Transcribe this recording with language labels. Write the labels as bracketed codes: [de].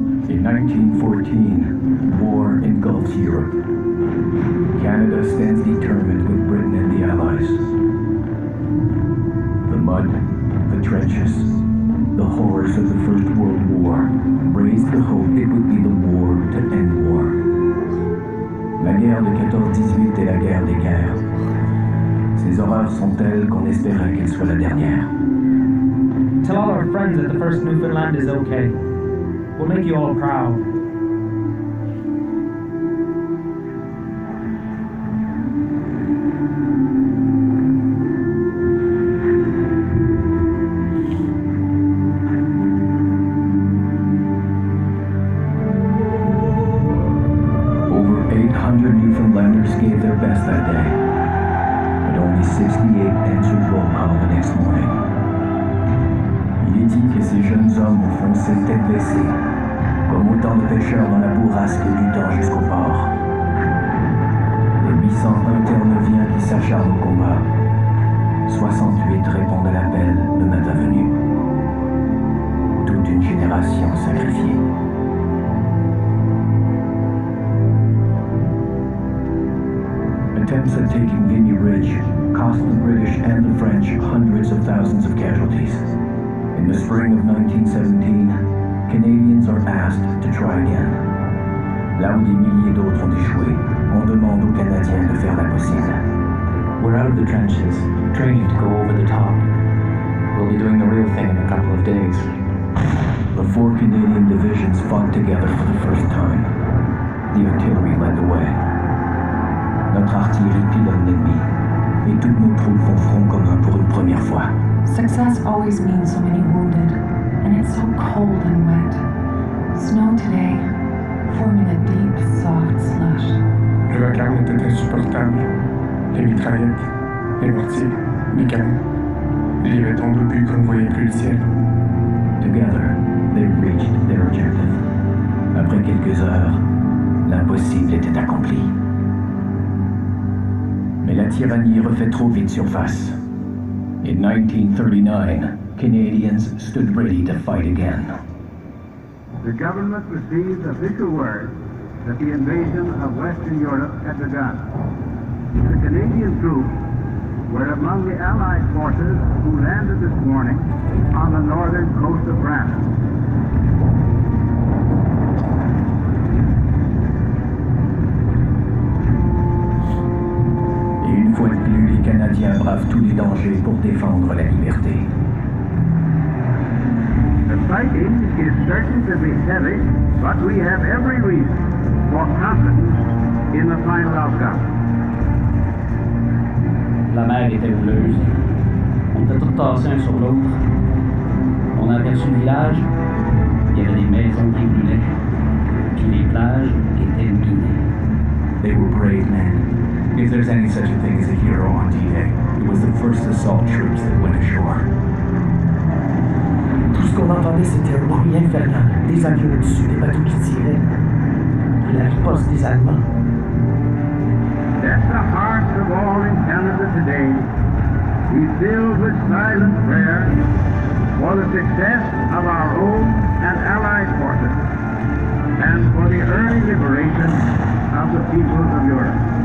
[en] In 1914, war engulfs Europe. Canada stands determined with Britain and the Allies. The mud, trenches. The horrors of the First World War raised the hope it would be the war to end war. [fr] La guerre de 14-18 est la guerre des guerres. Ces horreurs sont telles qu'on espérait qu'elles soient la dernière. [en] Tell all our friends that the first Newfoundland is okay. We'll make you all proud. Over 800 Newfoundlanders gave their best that day, but only 68 answered roll call the next morning. [fr] Il est dit que ces jeunes hommes ont foncé tête baissée, comme autant de pêcheurs dans la bourrasque luttant jusqu'au port. Les 801 Terre-Neuviens qui s'acharnent au combat, 68 répondent à l'appel le matin venu. Toute une génération sacrifiée. [en] Attempts at taking Vimy Ridge cost the British and the French hundreds of thousands of casualties. In the spring of 1917, Canadians are asked to try again. [fr] Là où des milliers d'autres ont échoué, on demande aux Canadiens de faire l'impossible. [en] We're out of the trenches, training to go over the top. We'll be doing the real thing in a couple of days. The 4 Canadian divisions fought together for the first time. The artillery led the way. [fr] Notre artillerie pilonne l'ennemi, et toutes nos troupes font front commun pour une première fois. [en] Success always means so many wounded, and it's so cold and wet. Snow today, forming a deep, soft slush. [fr] Le vacarme était insupportable. Les mitraillettes, les mortiers, les canons. Il y avait tant d'obus qu'on ne voyait plus le ciel. [en] Together, they reached their objective. [fr] Après quelques heures, l'impossible était accompli. Mais la tyrannie refait trop vite surface. [en] In 1939, Canadians stood ready to fight again. The government received official word that the invasion of Western Europe had begun. The Canadian troops were among the Allied forces who landed this morning on the northern coast of France. [fr] Et une fois de plus, les Canadiens bravent tous les dangers pour défendre la liberté. [en] The fighting is certain to be heavy, but we have every reason for confidence in the final outcome. [fr] La mer était houleuse. On était tous tassés un sur l'autre. On a aperçu le village. Il y avait des maisons qui brûlaient. Puis les plages étaient minées. [en] They were brave men. If there's any such a thing as a hero on D-Day, it was the first assault troops that went ashore. [fr] Tout ce qu'on entendait, c'était un bruit infernal. Des avions au-dessus, des bateaux qui tiraient. Et la riposte des Allemands. [en] Let the hearts of all in Canada today be filled with silent prayer for the success of our own and Allied forces and for the early liberation of the peoples of Europe.